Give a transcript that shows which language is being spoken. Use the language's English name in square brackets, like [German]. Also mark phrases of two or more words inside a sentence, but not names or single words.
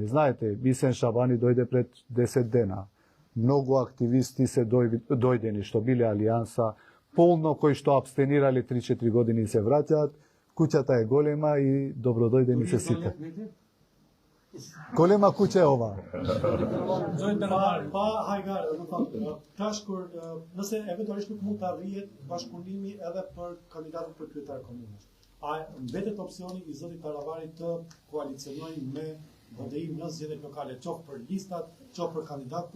[Macedonian] Знаете, Бисен Шабани дојде пред 10 дена. Многу активисти се дојдени што биле Алијанса, полно кои што абстенирале 3-4 години се враќаат. Куќата е голема и добродојдени се сите. Голема куќа е ова. [Albanian] Pa hajgare, do të thotë, tash kur nëse eventualisht nuk mund të arrihet bashkëpunimi edhe për kandidatët për kryetar komunës. A mbetet opsioni i zotit Taravarit të koalicionojë me BDI në zgjedhjet lokale, qoftë për listat, qoftë për kandidatë.